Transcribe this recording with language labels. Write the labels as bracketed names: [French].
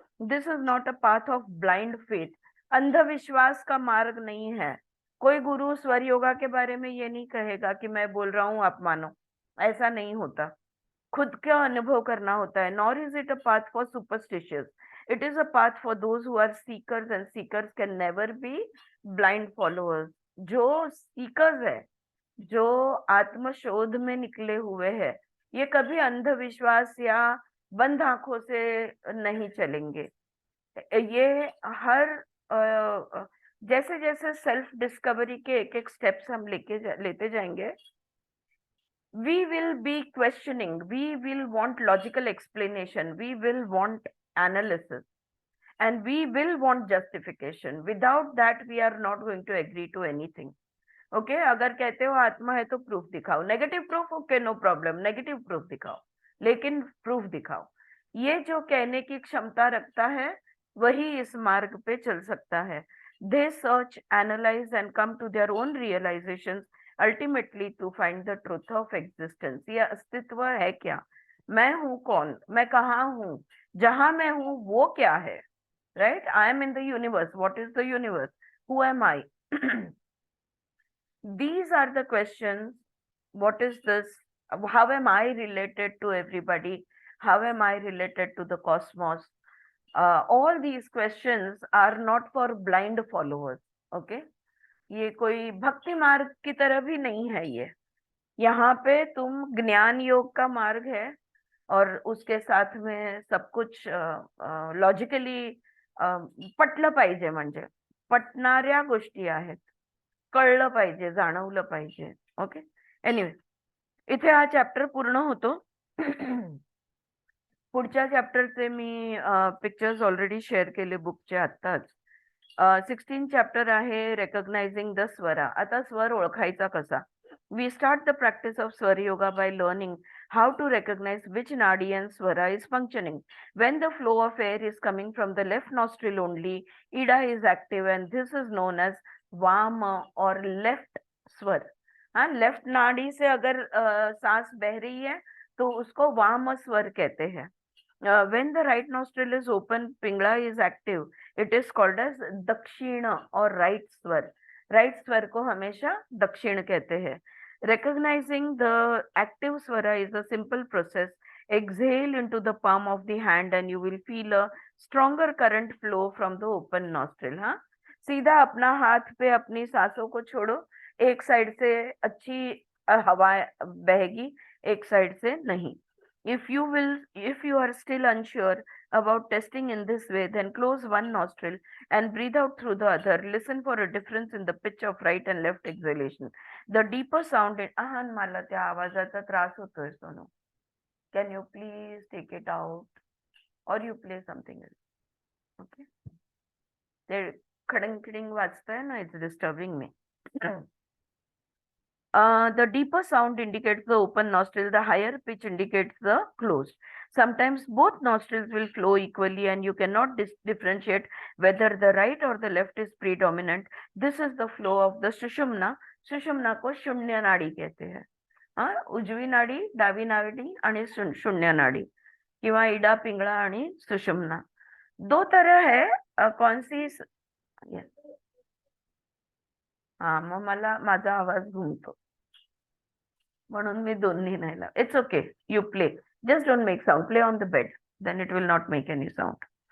[English] This is not a path of blind faith. [Hindi] अंधविश्वास का मार्ग नहीं है. कोई गुरु स्वर योगा के बारे में ये नहीं कहेगा कि मैं बोल रहा हूं आप मानो. ऐसा नहीं होता. खुद का अनुभव करना होता है. [English] Nor is it a path for superstitious. It is a path for those who are seekers, and seekers can never be blind followers. [Hindi] जो सीकर्स है, जो आत्मशोध में निकले हुए हैं, ये कभी अंधविश्वास या बंद आंखों से नहीं चलेंगे. ये हर जैसे जैसे सेल्फ डिस्कवरी के एक एक स्टेप्स हम लेते जाएंगे, [English] we will be questioning, we will want logical explanation, we will want analysis, and we will want justification. Without that we are not going to agree to anything. [Hindi] Okay, अगर कहते हो आत्मा है तो प्रूफ दिखाओ. Negative proof, okay, no problem, negative proof दिखाओ, लेकिन proof दिखाओ. ये जो कहने की क्षमता रखता है, वही इस मार्ग पे चल सकता है. [English] They search, analyse and come to their own realisation, ultimately to find the truth of existence. [Hindi] ये अस्तित्व है क्या, मैं हूं कौन, मैं कहाँ हूं, जहां मैं हूं वो क्या है. [English] Right, I am in the universe. What is the universe? Who am I? These are the questions. What is this? How am I related to everybody? How am I related to the cosmos? All these questions are not for blind followers. [Hindi] Okay, ये कोई भक्ति मार्ग की तरह भी नहीं है ये. यहाँ पे तुम ज्ञान योग का मार्ग है, और उसके साथ में सब कुछ लॉजिकली [Marathi] पटलं पाहिजे. म्हणजे पटणाऱ्या गोष्टी आहेत, कळलं पाहिजे, जाणवलं पाहिजे. ओके, एनिवे, इथे हा चॅप्टर पूर्ण होतो. पुढच्या चॅप्टरचे मी पिक्चर्स ऑलरेडी शेअर केले बुकचे आत्ताच. 16 चॅप्टर आहे [English] Recognizing the swara. [Marathi] आता स्वर ओळखायचा कसा? [English] We start the practice of swara yoga by learning how to recognize which nadi and swara is functioning. When the flow of air is coming from the left nostril only, ida is active and this is known as [Hindi] वाम और left स्वर. हाँ, left नाड़ी से अगर सांस बह रही है तो उसको वाम स्वर कहते हैं. [English] when the right nostril is open, Pingala is active. It is called as Dakshina or right swar. [Hindi] Right swar को हमेशा दक्षिण कहते हैं. [English] Recognizing the active swara is a simple process. Exhale into the palm of the hand and you will feel a stronger current flow from the open nostril. [Hindi] हाँ, सीधा अपना हाथ पे अपनी सांसों को छोड़ो. एक साइड से अच्छी हवा बहेगी, एक साइड से नहीं. [English] If you are still unsure about testing in this way, then close one nostril and breathe out through the other. Listen for a difference in the pitch of right and left exhalation. The deeper sound in [Marathi] मला त्या आवाजाचा त्रास होतोय Sonu. [English] Can you please take it out or you play something else? Okay. [Marathi] ते खडंग खिडिंग वाजतंय ना, [English] it's disturbing me. The deeper sound indicates the open nostril, the higher pitch indicates the closed. Sometimes both nostrils will flow equally and you cannot differentiate whether the right or the left is predominant. This is the flow of the sushumna. [Hindi] सुषुम्ना को शून्य नाड़ी कहते हैं. [Marathi] हाँ, उजवी नाड़ी, डावी नाड़ी आणि शून्य नाड़ी किंवा इडा पिंगळा आणि सुषुम्ना. [Hindi] दो तरह है. कौन सी? [Marathi] हाँ, मग मला माझा आवाज घुमतो म्हणून मी दोन्ही नाही लाव. [English] It's okay, you play, just don't make sound. Play on the bed, then it will not make any sound.